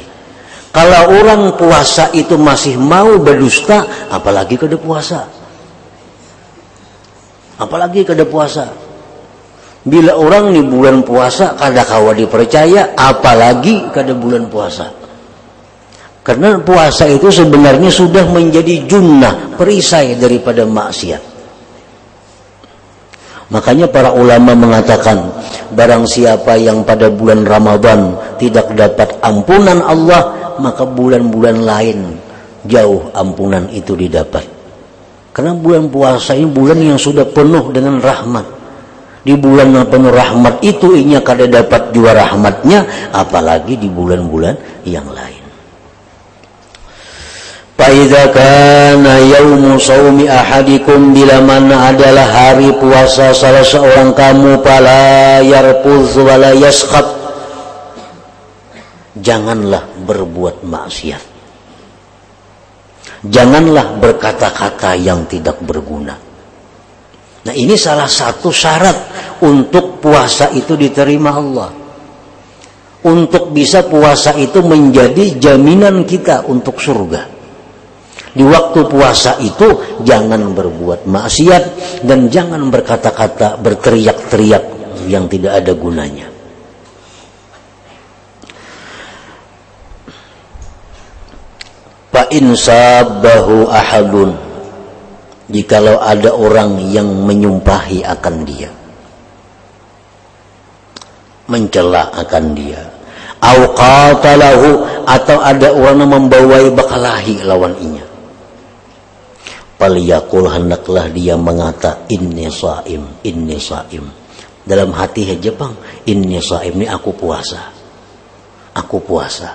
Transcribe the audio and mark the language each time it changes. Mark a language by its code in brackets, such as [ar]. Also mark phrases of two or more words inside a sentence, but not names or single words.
[id] Kalau orang puasa itu masih mau berdusta, apalagi kada puasa. Apalagi kada puasa. Bila orang di bulan puasa kada kawa dipercaya, apalagi kada bulan puasa. Karena puasa itu sebenarnya sudah menjadi junnah, perisai daripada maksiat. Makanya para ulama mengatakan, barang siapa yang pada bulan Ramadan tidak dapat ampunan Allah, maka bulan-bulan lain jauh ampunan itu didapat. Karena bulan puasa ini bulan yang sudah penuh dengan rahmat. Di bulan yang penuh rahmat itu inya kada dapat jua rahmatnya, apalagi di bulan-bulan yang lain. [ar] فإذا كان يوم صوم أحدكم, [id] bila mana adalah hari puasa salah seorang kamu, [ar] فلا يرفث ولا يصخب, [id] janganlah berbuat maksiat. Janganlah berkata-kata yang tidak berguna. Nah, ini salah satu syarat untuk puasa itu diterima Allah. Untuk bisa puasa itu menjadi jaminan kita untuk surga. Di waktu puasa itu jangan berbuat maksiat dan jangan berkata-kata, berteriak-teriak yang tidak ada gunanya. [ar] فإن سابه أحد, [id] jikalau ada orang yang menyumpahi akan dia, mencela akan dia, [ar] أو قاتله, [id] atau ada orang yang membawai bakalahi lawan inya, faliyaqul, hendaklah dia mengata [ar] إني صائم إني صائم. [id] Dalam hati aja bang, [ar] إني صائم, [id] ini aku puasa, aku puasa.